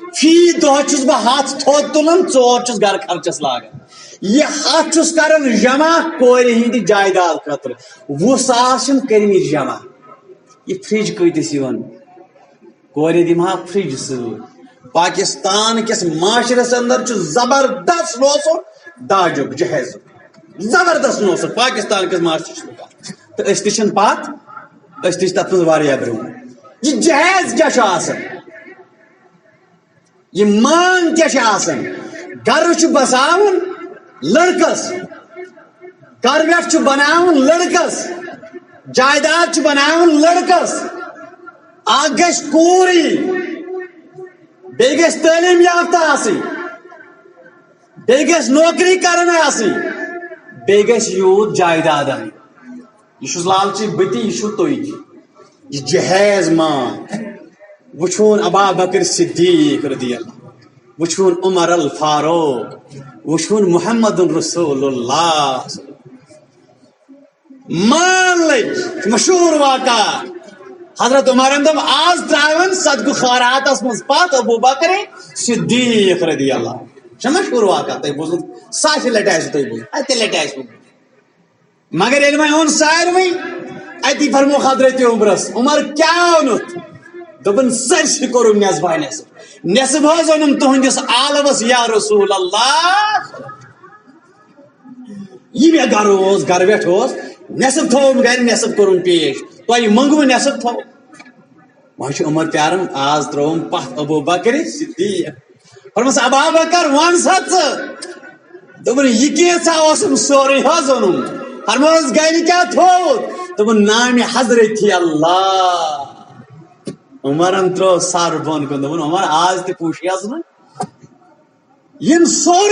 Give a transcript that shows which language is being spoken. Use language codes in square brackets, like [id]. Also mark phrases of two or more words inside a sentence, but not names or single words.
[ks] فی دہ چھس بہ ہاتھ تھوٚد تُلان ژور چھس گھر خرچس لاگان یہ ہاتھ چھس کران جمع کورِ ہندِ جائیداد خٲطرٕ 20,000 چھِم کٔرمٕتۍ جمع یہ فرج کۭتِس یِوان کورِ دِمہا فرج سۭتۍ پاکستان کس معاشرس اندر چھُ زبردست نوسُک داجُک جہیزُک زبردست نوسُک پاکستان کس معاشرس تو أسۍ تہِ چھِنہٕ پتھ أسۍ تہِ چھِ تتھ منٛز واریاہ برٛونٛہہ یہ جہیز کیٛاہ چھُ آسان یہ مانگ کیا چھِ آسان گھر چھُ بساوُن لڑکس گھر ویٹھ چھُ بناوُن لڑکس جائیداد چھُ بناوُن لڑکس اکھ گژھِ کوٗرٕے بیٚیہِ گژھِ تعلیٖم یافتہ آسٕنۍ بیٚیہِ گژھِ نوکری کران آسٕنۍ بیٚیہِ گژھِ یوٗت جائیداد اَنٕنۍ یہ چھُس لالچی بہٕ تہِ یہِ چھُو تُہۍ تہِ یہ جہیز مانگ وچھون ابا بکر صدیق رضی اللہ وچھون عمر الفاروق وچھون محمد رسول اللہ مان لگ مشہور واقع حضرت عمر دم آز تراون صدقہ خیراتس مز پات ابو بکر صدیق رضی اللہ مشہور واقع تھی بوزن ساشہِ لٹہِ آسہِ تھی بوزن اتہِ لٹہِ آسہِ مگر ییٚلہِ وۄنۍ اوٚن ساروٕے اتی فرمو حضرت عمرس عمر کیا اونُتھ دپن سرسٕے کوٚرُم نٮ۪صبا نٮ۪صب نٮ۪صب حظ اوٚنُم تُہنٛدِس عالمس [ar] یا رسول اللہ [ks] یہ مےٚ گرٕ اوس گرٕ ویٹھ اوس نٮ۪صب تھوٚوُم گرِ نٮ۪صب کوٚرُم پیش تۄہہِ منٛگوٕ نٮ۪صب تھوٚو وۄنۍ چھُ عمر پیاران آز ترٛووُم پتھ ابوٗ بکر صدیق فرمس ابا بکر ون سا ژٕ دوٚپُن یہِ کینٛژھا اوسُم سورُے حظ اوٚنُم فرموس گرِ کیٛاہ تھوٚوُتھ دوٚپُن نامہِ حضرت اللہ عمرن ترٛوو سر بۄن کُن دوٚپُن عمر آز تہِ پوٗچھی حظ نہٕ یِم سورُے